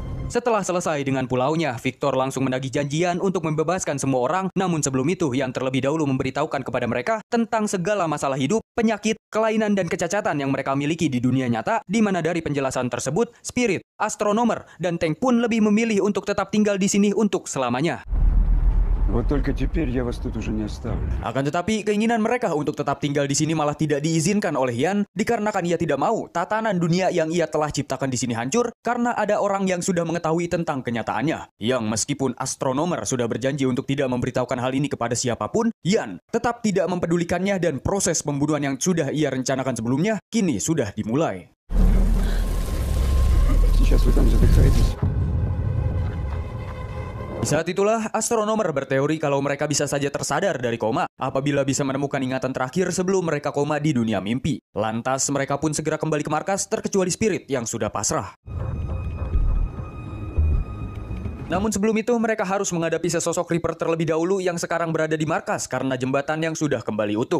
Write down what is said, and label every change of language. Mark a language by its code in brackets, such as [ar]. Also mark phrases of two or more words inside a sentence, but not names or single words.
[id] Setelah selesai dengan pulaunya, Victor langsung menagih janjian untuk membebaskan semua orang. Namun sebelum itu, Ian terlebih dahulu memberitahukan kepada mereka tentang segala masalah hidup, penyakit, kelainan, dan kecacatan yang mereka miliki di dunia nyata, di mana dari penjelasan tersebut, Spirit, Astronomer, dan Tank pun lebih memilih untuk tetap tinggal di sini untuk selamanya. [ru] Вот только теперь я вас тут уже не оставлю. [id] Akan tetapi, keinginan mereka untuk tetap tinggal di sini malah tidak diizinkan oleh Ian, dikarenakan ia tidak mau tatanan dunia yang ia telah ciptakan di sini hancur karena ada orang yang sudah mengetahui tentang kenyataannya. Yang meskipun Astronomer sudah berjanji untuk tidak memberitahukan hal ini kepada siapapun, Ian tetap tidak mempedulikannya dan proses pembunuhan yang sudah ia rencanakan sebelumnya kini sudah dimulai. [ru] Сейчас вы там задыхаетесь. [id] Di saat itulah, Astronomer berteori kalau mereka bisa saja tersadar dari koma apabila bisa menemukan ingatan terakhir sebelum mereka koma di dunia mimpi. Lantas, mereka pun segera kembali ke markas terkecuali Spirit yang sudah pasrah. Namun sebelum itu, mereka harus menghadapi sesosok Reaper terlebih dahulu yang sekarang berada di markas karena jembatan yang sudah kembali utuh.